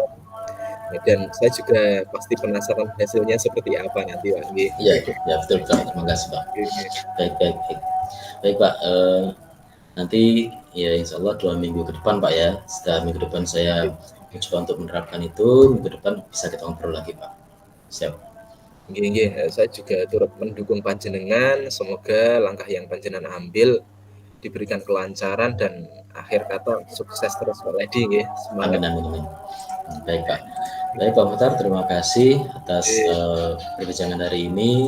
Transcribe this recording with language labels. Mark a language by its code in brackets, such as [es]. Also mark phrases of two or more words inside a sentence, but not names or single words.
[id] Ya, dan saya juga pasti penasaran hasilnya seperti apa nanti, Pak. Nggih. ya, ya betul, Pak. Terima kasih, Pak. Oke. Baik, baik, baik. Baik, Pak. Nanti ya [ar] إن شاء الله [id] 2 minggu ke depan Pak ya, setelah minggu depan saya mencoba untuk menerapkan itu, minggu depan bisa kita ngobrol lagi Pak. Siap. [jv] Nggih, nggih. [id] Saya juga turut mendukung panjenengan. Semoga langkah yang panjenengan ambil diberikan kelancaran dan akhir kata sukses terus, Pak Ledi. Nggih. Semangat. Amin, amin, amin. Baik Pak. Baik Pak Muhtar, terima kasih atas Nggih, perbincangan hari ini.